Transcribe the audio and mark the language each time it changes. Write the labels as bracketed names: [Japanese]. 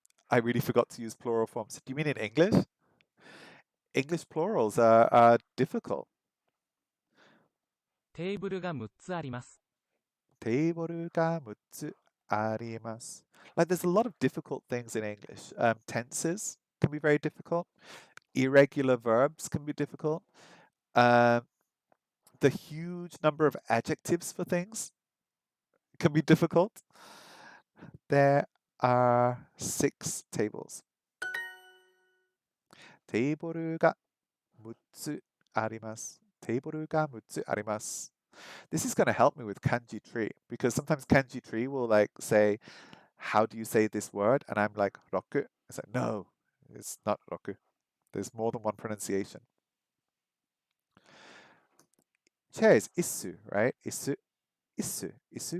[English] I really forgot to use plural forms. Do you mean in English? English plurals are difficult. [Japanese] テーブルが6つあります。テーブルが6つあります。 [English] Like there's a lot of difficult things in English. Tenses can be very difficult. Irregular verbs can be difficult. Um, the huge number of adjectives for things can be difficult. There are 6 tables. [Japanese] テーブルが6つあります。テーブルが6つあります。 [English] This is going to help me with kanji tree because sometimes kanji tree will like say, how do you say this word? And I'm like, roku. It's like, no, it's not roku. There's more than one pronunciation. Chair is isu, right? Isu, isu, isu,